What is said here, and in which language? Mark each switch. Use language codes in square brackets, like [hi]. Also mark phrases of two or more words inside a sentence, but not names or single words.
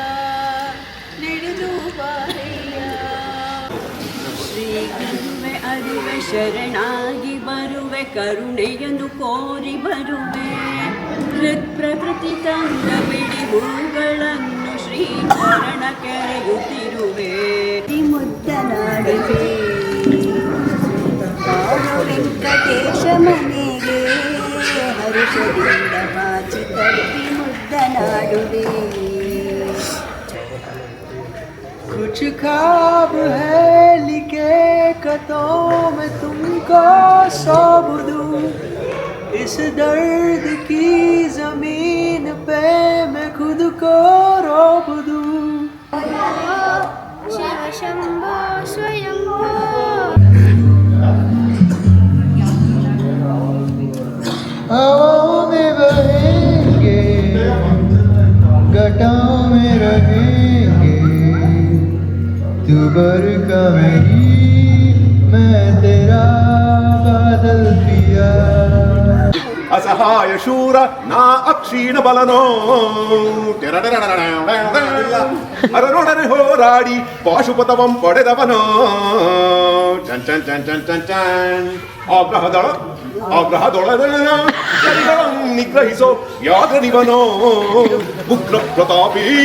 [kn] ಶ್ರೀ ಗುರುವೆ ಅರಿವೆ ಶರಣಾಗಿ ಬರುವೆ ಕರುಣೆಯನ್ನು ಕೋರಿ ಬರುವೆ ಪ್ರಕೃತಿ ತಂದ ಬಿಡಿ ಹೂಗಳನ್ನು ಶ್ರೀ ಚರಣ ಕೆರೆಯುತ್ತಿರುವೆ ಮುದ್ದನಾಡುವೆ ವೆಂಕಟೇಶ ಮನೆಗೆ ಹರುಷದಿಂದ ಬಾಚಿ ತಪ್ಪಿ ಮುದ್ದನಾಡುವೆ. [hi] कुछ ख्वाब है लिखे कतों में तुमको सौंप दूं इस दर्द की जमीन पे मैं खुद को रोप दूं. [sa] शिव शंभो स्वयंभो. [hi] हवाओं में बहेंगे घटाओं में रहेंगे तू बरका मेरी मैं तेरा बादल पिया. [kn] ಅಸಹಾಯ ಶೂರ ನಾ ಅಕ್ಷೀಣ ಬಲನೋ ಅರನೊಡನೆ ಹೋರಾಡಿ ಪಾಶುಪತವಂ ಪಡೆದವನೋ ಚನ್ ಚನ್ ಚನ್ ಚನ್ ಚನ್ ಚನ್ ಆಗ್ರಹದೊಳದ ನಿಗ್ರಹಿಸೋ ಯಾಗನಿವನೋ ಉಗ್ರ ಪ್ರತಾಪಿ